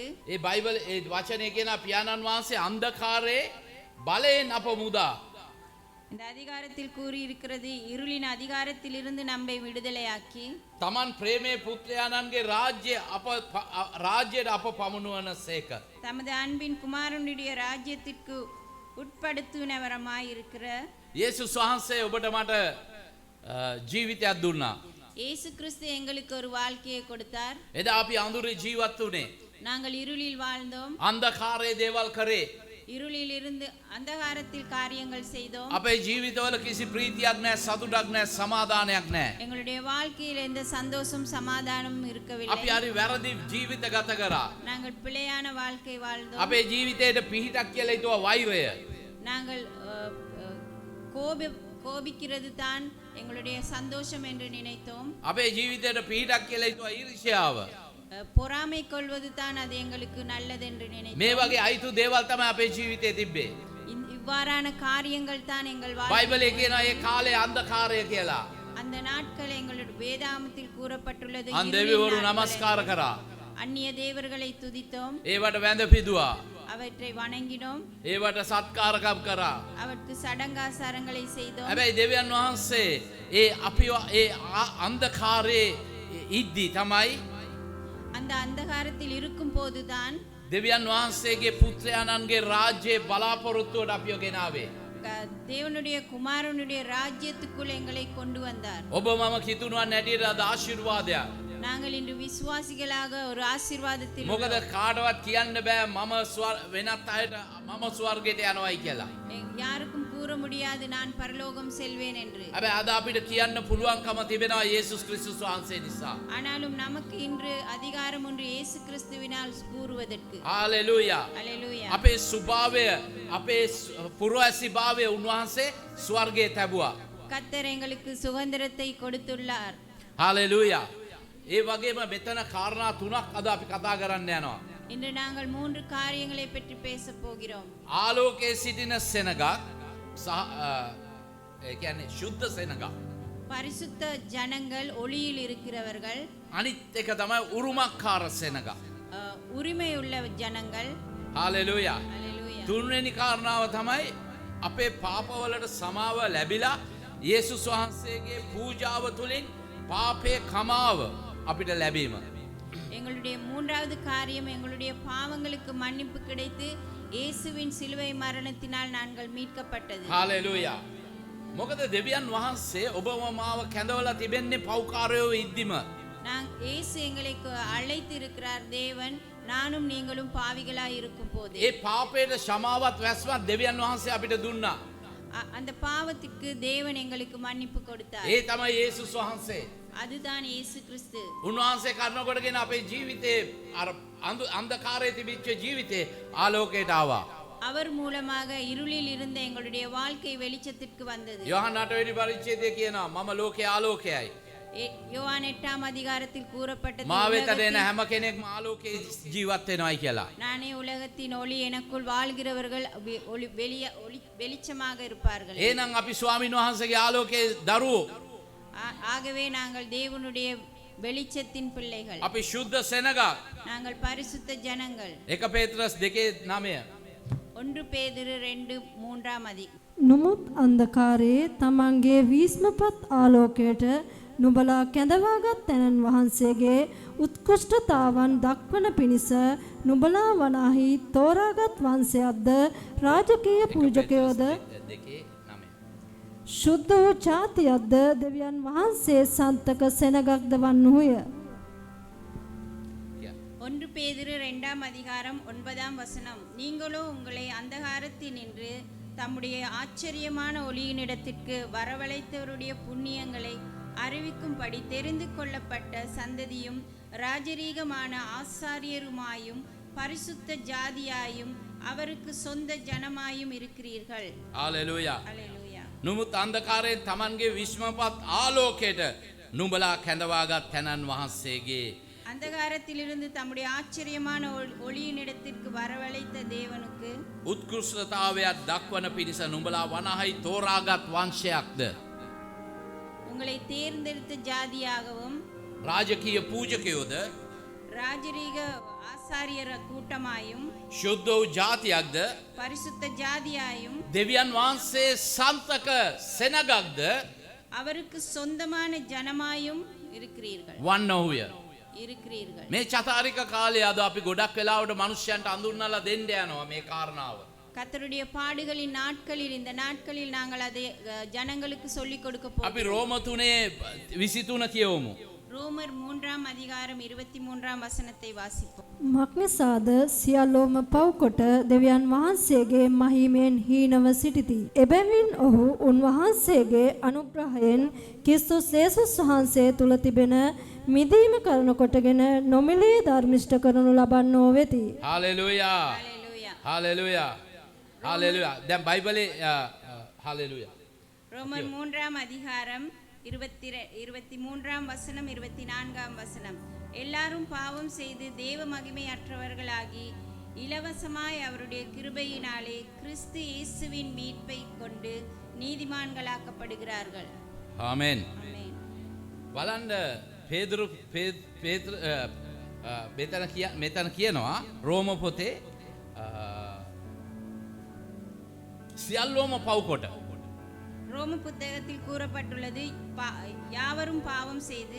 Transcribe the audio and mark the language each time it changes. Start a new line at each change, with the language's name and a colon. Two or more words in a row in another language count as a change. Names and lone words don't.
Sinhala: ඒ බයිබල් ඒ වචනේ කියන පියාණන් වහන්සේ අන්ධකාරයේ බලයෙන් අප මුදා.
Tamil: இந்த அதிகாரத்தில் கூறி இருக்கிறது இருளின் அதிகாரத்தில் இருந்து நம்மை விடுதலையாக்கி
Sinhala: තමන් ප්‍රේමයේ පුත්‍රයාණන්ගේ රාජ්‍යයට අප පමුණුවන සේක.
Tamil: தமது அன்பின் குமாரனுடைய ராஜ்யத்திற்கு உட்படுத்துனவரமாய் இருக்கிற
Sinhala: යේසුස් වහන්සේ ඔබට මට ජීවිතයක් දුන්නා.
Tamil: இயேசு கிறிஸ்து எங்களுக்கு ஒரு வாழ்க்கையை கொடுத்தார்.
Sinhala: එදා අපි අඳුරේ ජීවත් වුණේ.
Tamil: நாங்கள் இருளில் வாழ்ந்தோம்.
Sinhala: අන්ධකාරයේ දේවල් කරේ.
Tamil: இருளில் இருந்து அந்தகாரத்தில் காரியங்கள் செய்தோம்.
Sinhala: අපේ ජීවිතවල කිසි ප්‍රීතියක් නැහැ, සතුටක් නැහැ, සමාදානයක් නැහැ.
Tamil: எங்களுடைய வாழ்க்கையில் எந்த சந்தோஷம் சமாதானமும் இருக்கவில்லை.
Sinhala: අපි හරි වැරදි ජීවිත ගත කරා.
Tamil: நாங்கள் பிழையான வாழ்க்கை வாழ்ந்தோம்.
Sinhala: අපේ ජීවිතේට පිහිටක් කියලා හිතුවා වෛරය.
Tamil: நாங்கள் கோபிக்கிறது தான் எங்களுடைய சந்தோஷம் என்று நினைத்தோம்.
Sinhala: අපේ ජීවිතේට පිහිටක් කියලා හිතුවා ඊර්ෂ්‍යාව.
Tamil: பொறாமை கொள்வது தான் அது எங்களுக்கு நல்லது என்று நினைத்தோம்.
Sinhala: මේ වගේ අයිතු දේවල් තමයි අපේ ජීවිතේ තිබ්බේ.
Tamil: இவ்வாறான காரியங்கள் தான் எங்கள்
Sinhala: බයිබලයේ කියනවා ඒ කාලේ අන්ධකාරය කියලා.
Tamil: அந்த நாட்கள் எங்களுடைய வேதாகமத்தில் கூறப்பட்டுள்ளது.
Sinhala: අන් දෙවිවරු නමස්කාර කරා.
Tamil: அந்நிய தேவர்களை துதித்தோம்.
Sinhala: ඒවට වැඳ පිදුවා.
Tamil: அவற்றை வணங்கினோம்.
Sinhala: ඒවට සත්කාරකම් කරා.
Tamil: அவருக்கு சடங்காசாரங்களை செய்தோம்.
Sinhala: හැබැයි දෙවියන් වහන්සේ ඒ අපිව ඒ අන්ධකාරයේ ඉද්දි තමයි
Tamil: அந்த அந்தகாரத்தில் இருக்கும் போதுதான்
Sinhala: දෙවියන් වහන්සේගේ පුත්‍රයාණන්ගේ රාජ්‍යයේ බලාපොරොත්තුවට අපිව ගෙනාවේ.
Tamil: தேவனுடைய குமாரனுடைய ராஜ்யத்துக்குள் எங்களை கொண்டு வந்தார்.
Sinhala: ඔබ මම කිතුණුවන් හැටියට අද ආශිර්වාදයක්.
Tamil: நாங்கள் இன்று விசுவாசிகளாக ஒரு ஆசீர்வாதத்தில்
Sinhala: මොකද කාටවත් කියන්න බෑ මම වෙනත් අයට මම ස්වර්ගයට යනවායි කියලා.
Tamil: யாருக்கும் கூற முடியாது நான் பரலோகம் செல்வேன் என்று.
Sinhala: හැබැයි අද අපිට කියන්න පුළුවන්කම තිබෙනවා යේසුස් ක්‍රිස්තුස් වහන්සේ නිසා.
Tamil: ஆனாலும் நமக்கு இன்று அதிகாரம் ஒன்று இயேசு கிறிஸ்துவினால் கூறுவதற்கு.
Sinhala: හාලෙලූයා.
Tamil: ஹalleluya.
Sinhala: අපේ ස්වභාවය අපේ පුරවැසිභාවය උන්වහන්සේ ස්වර්ගයේ තැබුවා.
Tamil: கர்த்தர் எங்களுக்கு சுதந்திரத்தை கொடுத்துள்ளார்.
Sinhala: හාලෙලූයා. ඒ වගේම මෙතන කාරණා තුනක් අද අපි කතා කරන්න යනවා.
Tamil: இன்று நாங்கள் 3 காரியங்களை பற்றி பேச போகிறோம்.
Sinhala: ආලෝකයේ සිටින සෙනගක් සහ ඒ කියන්නේ සුද්ධ සෙනගක්.
Tamil: பரிசுத்த ஜனங்கள் ஒளியில் இருக்கிறவர்கள்.
Sinhala: අනිත් එක තමයි උරුමකාර සෙනගක්.
Tamil: உரிமை உள்ள ஜனங்கள்.
Sinhala: හාලෙලූයා.
Tamil: ஹalleluya.
Sinhala: තුන්වෙනි කාරණාව තමයි අපේ පාපවලට සමාව ලැබිලා යේසුස් වහන්සේගේ පූජාව තුළින් පාපේ කමාව අපිට ලැබීම.
Tamil: எங்களுடைய மூன்றாவது காரியம் எங்களுடைய பாவங்களுக்கு மன்னிப்பு கிடைத்து இயேசுவின் சிலுவை மரணத்தினால் நாங்கள் மீட்கப்பட்டது.
Sinhala: හාලෙලූයා. මොකද දෙවියන් වහන්සේ ඔබව මාව කැඳවලා තිබෙන්නේ පව්කාරයෝ ඉද්දිම.
Tamil: இயேசு எங்களை அழைத்து இருக்கிறார். தேவன் நானும் நீங்களும் பாவிகளாய் இருக்கும் போது
Sinhala: ඒ පාපයට ශමාවත් වැස්මත් දෙවියන් වහන්සේ අපිට දුන්නා.
Tamil: அந்த பாவத்துக்கு தேவன் எங்களுக்கு மன்னிப்பு கொடுத்தார்.
Sinhala: ඒ තමයි යේසුස් වහන්සේ.
Tamil: அதுதான் இயேசு கிறிஸ்து.
Sinhala: උන්වහන්සේ කරනකොටගෙන අපේ ජීවිතේ අර අන්ධකාරයේ තිබිච්ච ජීවිතේ ආලෝකයට ආවා.
Tamil: அவர் மூலமாக இருளில் இருந்த எங்களுடைய வாழ்க்கை வெளிச்சத்திற்கு வந்தது.
Sinhala: யோහන් 8 වෙනි පරිච්ඡේදයේ කියනවා මම ලෝකයේ ආලෝකයයි.
Tamil: யோவான் 8ஆம் அதிகாரத்தில் கூறப்பட்டது
Sinhala: මා වෙතට එන හැම කෙනෙක්ම ආලෝකයේ ජීවත් වෙනවායි කියලා.
Tamil: நானே உலகத்தின் ஒளி, எனக்குள் வாழ்கிறவர்கள் வெளிச்சமாக இருப்பார்கள்.
Sinhala: එහෙනම් අපි ස්වාමීන් වහන්සේගේ ආලෝකයේ දරුවෝ.
Tamil: ஆகவே நாங்கள் தேவனுடைய வெளிச்சத்தின் பிள்ளைகள்.
Sinhala: අපි සුද්ධ සෙනගක්.
Tamil: நாங்கள் பரிசுத்த ஜனங்கள்.
Sinhala: 1 පේත්‍රස් 2:9.
Tamil: 1 பேதுரு 2:3
Sinhala: නමුත් අන්ධකාරයේ තමන්ගේ වීස්මපත් ආලෝකයට නුඹලා කැඳවාගත් තැනන් වහන්සේගේ උත්කෘෂ්ඨතාවන් දක්වන පිණිස නුඹලා වනාහි තෝරාගත් වංශයක්ද රාජකීය පූජකයෝද ශුද්ධ වූ ජාතියක්ද දෙවියන් වහන්සේ සන්තක සෙනගක්ද වන්නේය.
Tamil: 1 பேதுரு 2ஆம் அதிகாரம் 9ஆம் வசனம். நீங்களோ உங்களை அந்தகாரத்தினின்று தம்முடைய ஆச்சரியமான ஒளியினிடத்திற்கு வரவழைத்தவருடைய புண்ணியங்களை அறிவிக்கும்படி தெரிந்து கொள்ளப்பட்ட சந்ததியும் ராஜரீகமான ஆசாரியருமாயும் பரிசுத்த ஜாதியாயும் அவருக்கு சொந்த ஜனமாயும் இருக்கிறீர்கள்.
Sinhala: හාලෙලූයා.
Tamil: ஹalleluya.
Sinhala: නමුත් අන්ධකාරයෙන් Tamanගේ විශ්මපත් ආලෝකයට නුඹලා කැඳවාගත් තැනන් වහන්සේගේ
Tamil: அந்தகாரத்திலிருந்து தம்முடைய ஆச்சரியமான ஒளியினிடத்திற்கு வரவழைத்த தேவனுக்கு
Sinhala: උත්කෘෂ්ඨතාවයක් දක්වන පිණිස නුඹලා වනහයි තෝරාගත් වංශයක්ද
Tamil: உங்களை தேர்ந்தெடுத்த ஜாதியாகவும்
Sinhala: රාජකීය පූජකයෝද
Tamil: ராஜரீக ஆசாரியர் கூட்டமாயும்
Sinhala: ශුද්ධ වූ ජාතියක්ද
Tamil: பரிசுத்த ஜாதியாயும்
Sinhala: දෙවියන් වහන්සේ සන්තක සෙනගක්ද
Tamil: அவருக்கு சொந்தமான ஜனமாயும் இருக்கிறீர்கள்.
Sinhala: වන්නහුය.
Tamil: இருக்கிறீர்கள்.
Sinhala: මේ චතාරික කාලේ අද අපි ගොඩක් වෙලාවට මිනිස්යන්ට අඳුන්වලා දෙන්න යනවා මේ කාරණාව.
Tamil: கர்த்தருடைய பாடுகளின் நாட்களில் இந்த நாட்களில் நாங்கள் அதை ஜனங்களுக்கு சொல்லிக் கொடுக்க
Sinhala: අපි
Tamil: போகிறோம்.
Sinhala: රෝම 3:23 කියවමු.
Tamil: ரோமர் 3ஆம் அதிகாரம் 23ஆம் வசனத்தை வாசிப்போம்.
Sinhala: මක්නිසාද සියල්ලෝම පව්කොට දෙවියන් වහන්සේගේ මහිමෙන් හීනව සිටිති. එබැවින් ඔහු උන්වහන්සේගේ අනුග්‍රහයෙන් ක්‍රිස්තුස් යේසුස් වහන්සේ තුල තිබෙන මිදීම කරන කොටගෙන නොමිලේ ධර්මිෂ්ඨ කරනු ලබන්නෝ වෙති. හාලෙලූයා.
Tamil: ஹalleluya.
Sinhala: හාලෙලූයා. හාලෙලූයා. දැන් බයිබලේ හාලෙලූයා.
Tamil: ரோமர் 3ஆம் அதிகாரம் 23ஆம் வசனம் 24ஆம் வசனம். எல்லாரும் பாவம் செய்து தேவ மகிமையற்றவர்களாகி இலவசமாய் அவருடைய கிருபையினாலே கிறிஸ்து இயேசுவின் மீட்பை கொண்டு நீதிமான்களாக்கப்படுகிறார்கள்.
Sinhala: ආමෙන්.
Tamil: ஆமென்.
Sinhala: බලන්න පේතෘ මෙතන කියනවා රෝම පොතේ සියල්ලෝම පව්කොට.
Tamil: ரோம புத்தகத்தில் கூறப்பட்டுள்ளது யாவரும் பாவம் செய்து